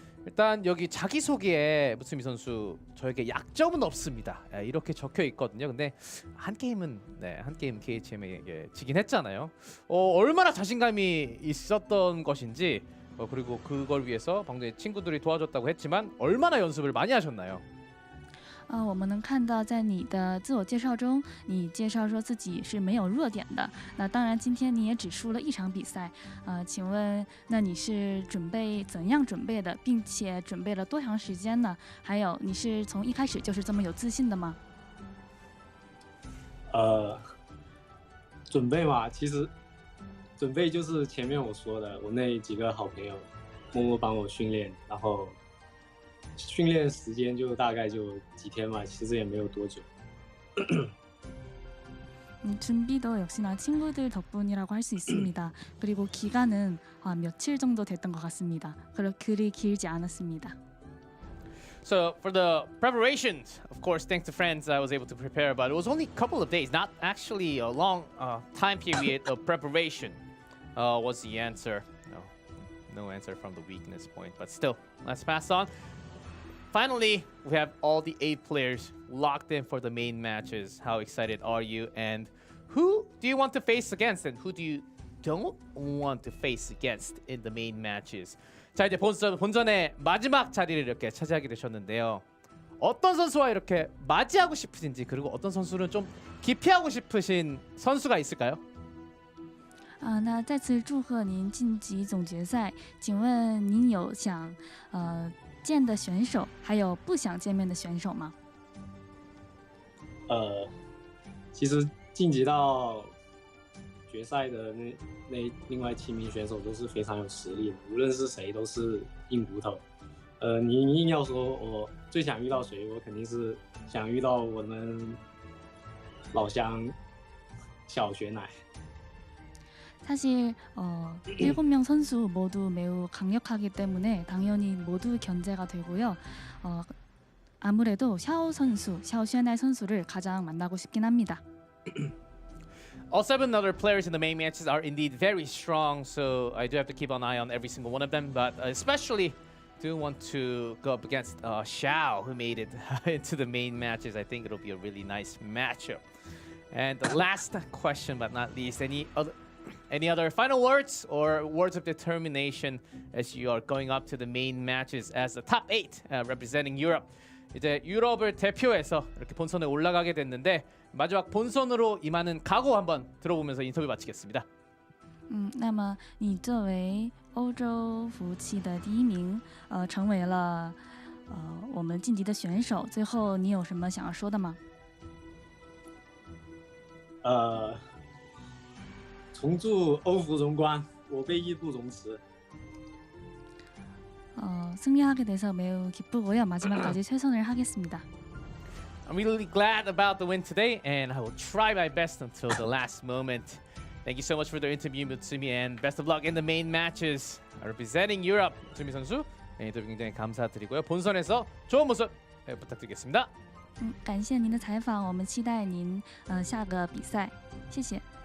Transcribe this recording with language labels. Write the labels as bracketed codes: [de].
[ko] 일단 여기 자기소개에 무스미 선수 저에게 약점은 없습니다. 이렇게 적혀 있거든요. 근데 한 게임 KHM에게 지긴 했잖아요. 얼마나 자신감이 있었던 것인지 그리고 그걸 위해서 방금 친구들이 도와줬다고 했지만 얼마나 연습을 많이 하셨나요? [zh] 我们能看到，在你的自我介绍中，你介绍说自己是没有弱点的。那当然，今天你也只输了一场比赛。请问，那你是怎样准备的，并且准备了多长时间呢？还有，你是从一开始就是这么有自信的吗？准备嘛，其实准备就是前面我说的，我那几个好朋友默默帮我训练，然后。训练时间就大概就几天嘛，其实也没有多久。 [ko] 준비도 역시나 친구들 덕분이라고 할 수 있습니다. 그리고 기간은 며칠 정도 됐던 것 같습니다. 그리 길지 않았습니다. [en] So for the preparations, of course, thanks to friends, I was able to prepare, but it was only a couple of days, not actually a long time period of preparation. Was the answer? No answer from the weakness point, but still, let's pass on. Finally, we have all the 8 players locked in for the main matches. How excited are you? And who do you want to face against? And who do you don't want to face against in the main matches? [ko] 자, 이제 본전의 마지막 자리를 이렇게 차지하게 되셨는데요. 어떤 선수와 이렇게 맞이하고 싶으신지 그리고 어떤 선수는 좀 기피하고 싶으신 선수가 있을까요? [zh] 那再次祝贺您晋级总决赛。请问您有想见的选手，还有不想见面的选手吗？其实晋级到决赛的那另外7名选手都是非常有实力的，无论是谁都是硬骨头。你硬要说我最想遇到谁，我肯定是想遇到我们老乡小雪奶。 [ko] 사실 7명 선수 모두 매우 강력하기 때문에 당연히 모두 견제가 되고요. 아무래도 샤오 슈에나이 선수를 가장 만나고 싶긴 합니다. [en] All 7 other players in the main matches are indeed very strong, so I do have to keep an eye on every single one of them. But especially, do want to go up against Xiao, who made it into the main matches. I think it'll be a really nice matchup. And the last question, but not least, any other final words or words of determination as you are going up to the main matches as the top 8 representing Europe? [ko] 이제 유럽을 대표해서 이렇게 본선에 올라가게 됐는데 마지막 본선으로 임하는 각오 한번 들어보면서 인터뷰 마치겠습니다. [zh] 那么你作为欧洲服务器的第1名，成为了我们晋级的选手，最后你有什么想要说的吗？重铸欧服荣光，我辈义不容辞。 [ko] 승리하게 돼서 매우 기쁘고요. 마지막까지 최선을 하겠습니다. [en] I'm really glad about the win today, and I will try my best until the last moment. Thank you so much for the interview, Mutsumi, and best of luck in the main matches. Representing Europe, [ko] 무츠미 선수, 인터뷰 굉장히 감사드리고요. 본선에서 좋은 모습 부탁드리겠습니다. [zh] 感谢您的采访，我们期待您下个比赛，谢谢。